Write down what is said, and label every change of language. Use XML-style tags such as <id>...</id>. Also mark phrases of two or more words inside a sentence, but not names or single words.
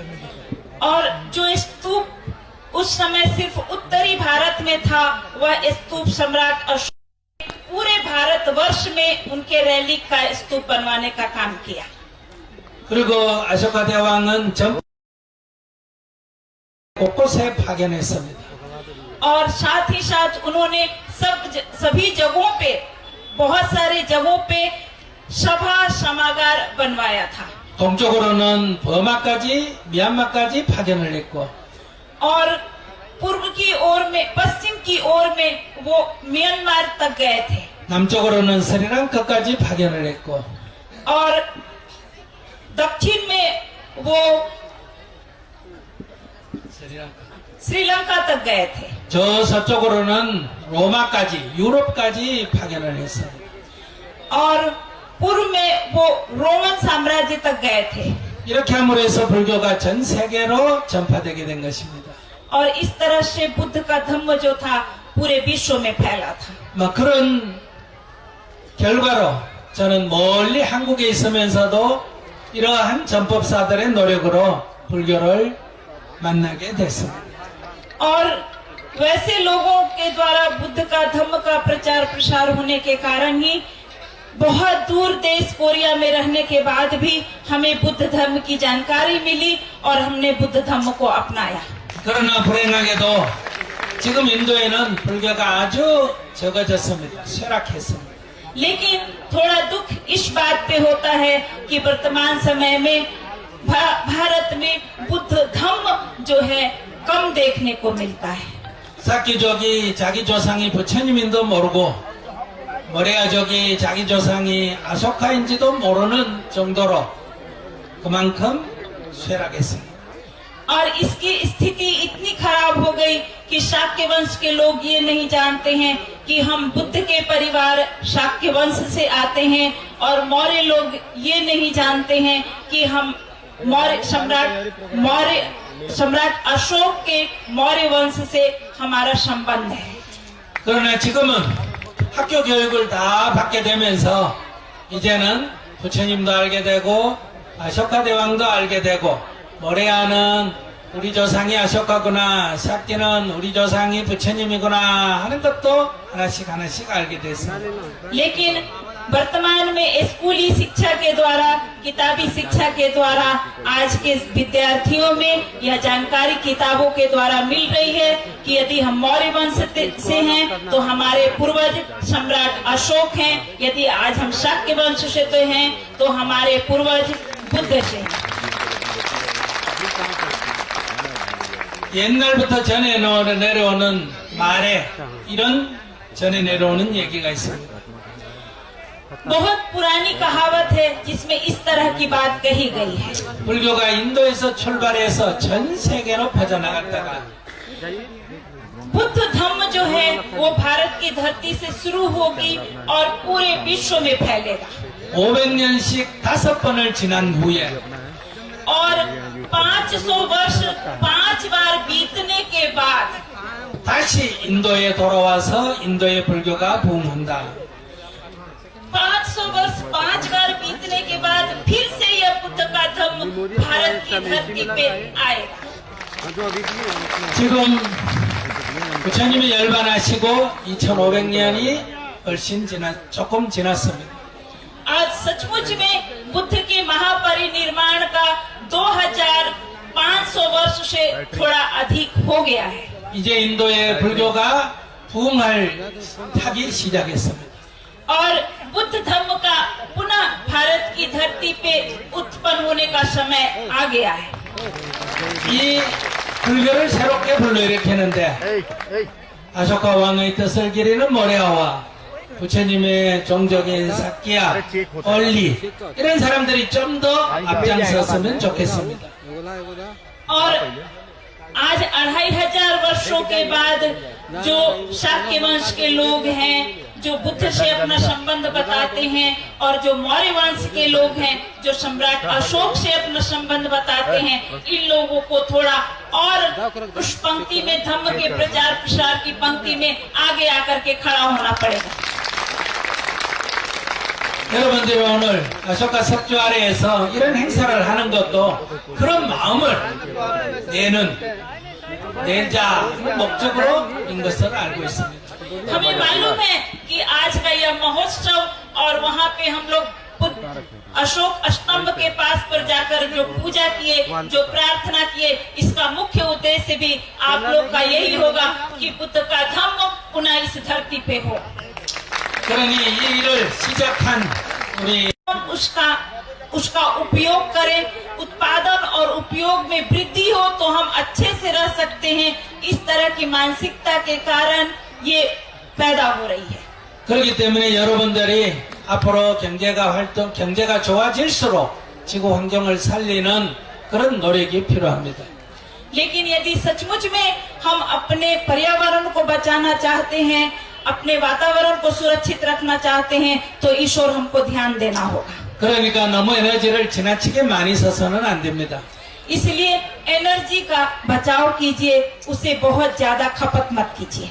<hi>और जो स्तूप उस समय सिर्फ उत्तरी भारत में था वह स्तूप सम्राट अशोक पूरे भारत वर्ष में उनके रैलिक का स्तूप बनवाने का काम किया।</hi> <ko>그리고 아쇼카 대왕은 전 곳곳에 파견했습니다.</ko> <hi>और साथ ही साथ उन्होंने सभी जगहों पे बहुत सारे जगहों पे सभा समागार बनवाया था।</hi> <ko>동쪽으로는 버마까지 미얀마까지 파견을 했고</ko> <hi>और पूर्व की ओर में पश्चिम की ओर में वो म्यांमार तक गए थे।</hi> <ko>남쪽으로는 스리랑카까지 파견을 했고</ko> <hi>और दक्षिण में वो श्रीलंका तक गए थे।</hi> <ko>저 서쪽으로는 로마까지 유럽까지 파견을 했어요.</ko> <hi>और पूर्व में वो रोमन साम्राज्य तक गए थे।</hi> <ko>이렇게 함으로 해서 불교가 전 세계로 전파되게 된 것입니다.</ko> <hi>और इस तरह से बुद्ध का धम्म जो था पूरे विश्व में फैला था।</hi> <ko>뭐 그런 결과로 저는 멀리 한국에 있으면서도 이러한 전법사들의 노력으로 불교를 만나게 됐습니다.</ko> <hi>और वैसे लोगों के द्वारा बुद्ध का धम्म का प्रचार प्रसार होने के कारण ही बहुत दूर देश कोरिया में रहने के बाद भी हमें बुद्ध धर्म की जानकारी मिली और हमने बुद्ध धर्म को अपनाया।</hi> <ko>그러나 불행하게도 지금 인도에는 불교가 아주 적어졌습니다. 쇠락했습니다.</ko> <hi>लेकिन थोड़ा दुख इस बात पे होता है कि वर्तमान समय में भारत में बुद्ध धम्म जो है कम देखने को मिलता है।</hi> <ko>사키족이 자기 조상이 부처님인도 모르고 머레아족이 자기 조상이 아소카인지도 모르는 정도로 그만큼 쇠락했습니다.</ko> <hi>और इसकी स्थिति इतनी खराब हो गई कि शाक्य वंश के लोग ये नहीं जानते हैं कि हम बुद्ध के परिवार शाक्य वंश से आते हैं और मौर्य लोग ये नहीं जानते हैं कि हम सम्राट अशोक के मौर्य वंश से हमारा संबंध है।</hi> <ko>그러나 지금은 학교 교육을 다 받게 되면서 이제는 부처님도 알게 되고 아쇼카 대왕도 알게 되고 모레아는 우리 조상이 아쇼카구나, 샤키는 우리 조상이 부처님이구나 하는 것도 하나씩 알게 됐습니다.</ko> <hi>लेकिन वर्तमान में स्कूली शिक्षा के द्वारा किताबी शिक्षा के द्वारा आज के विद्यार्थियों में यह जानकारी किताबों के द्वारा मिल रही है कि यदि हम मौर्य वंश से हैं तो हमारे पूर्वज सम्राट अशोक हैं, यदि आज हम शाक्य वंश से तो हैं तो हमारे पूर्वज बुद्ध से हैं।</hi> <ko>옛날부터 전해 내려오는 말에 이런 전해 내려오는 얘기가 있습니다.</ko> <hi>बहुत पुरानी कहावत है जिसमें इस तरह की बात कही गई है।</hi> <ko>불교가 인도에서 출발해서 전 세계로 퍼져나갔다가</ko> <hi>बुद्ध धम्म जो है वो भारत की धरती से शुरू होगी और पूरे विश्व में फैलेगा</hi> <ko>500년씩 5번을 지난 후에</ko> <hi>और 500 वर्ष 5 बार बीतने के बाद</hi> <ko>다시 인도에 돌아와서 인도의 불교가 부흥한다.</ko> <hi>500 वर्ष 5 बार बीतने के बाद फिर से यह बुद्ध का धम्म भारत की धरती पे आएगा।</hi> <ko>지금 부처님이 열반하시고 2500년이 조금 지났습니다.</ko> <hi>आज सचमुच में बुद्ध के महापरिनिर्वाण का 2500 वर्ष से थोड़ा अधिक हो गया है।</hi> <ko>이제 인도의 불교가 부흥할 타기 시작했습니다.</ko> <hi>और बुद्ध धम्म का पुनः भारत की धरती पे उत्पन्न होने का समय आ गया है।</hi> <ko>이 불교를 새롭게 불러일으키는데 아쇼카 왕의 뜻을 기리는 모레아와 부처님의 종족인 사키야, 얼리 이런 사람들이 좀 더 앞장섰으면 좋겠습니다.</ko> <hi>और आज 2500 वर्षों के बाद जो शाक्य वंश के लोग हैं, जो बुद्ध से अपना संबंध बताते हैं और जो मौर्य वंश के लोग हैं, जो सम्राट अशोक से अपना संबंध बताते हैं, इन लोगों को थोड़ा और उस पंक्ति में धम्म के प्रचार प्रसार की पंक्ति में आगे आकर के खड़ा होना पड़ेगा।</hi> <ko>여러분들이 오늘 아쇼카 석주 아래에서 이런 행사를 하는 것도 그런 마음을 내자 목적으로인 것을 알고 있습니다.</ko> <hi>हमें मालूम है कि आज का यह महोत्सव और वहाँ पे हम लोग अशोक स्तंभ के पास पर जाकर जो पूजा किए, जो प्रार्थना किए, इसका मुख्य उद्देश्य भी आप लोग का यही होगा कि बुद्ध का धम्म पुनः इस धरती पे हो।</hi> <ko>그러니 이 일을 시작한 우리</ko> <hi>उसका उपयोग करें, उत्पादन और उपयोग में वृद्धि हो तो हम अच्छे से रह सकते हैं। इस तरह की मानसिकता के कारण ये पैदा हो रही है।</hi> <ko>그렇기 때문에 여러분들이 앞으로 경제가 좋아질수록 지구 환경을 살리는 그런 노력이 필요합니다.</ko> <hi>लेकिन यदि सचमुच में हम अपने पर्यावरण को बचाना चाहते हैं, अपने वातावरण को सुरक्षित रखना चाहते हैं, तो इस ओर हमको ध्यान देना होगा।</hi> <ko>그러니까 너무 에너지를 지나치게 많이 써서는 안 됩니다.</ko> <hi>इसलिए एनर्जी का बचाव कीजिए, उसे बहुत ज्यादा खपत मत कीजिए।</hi>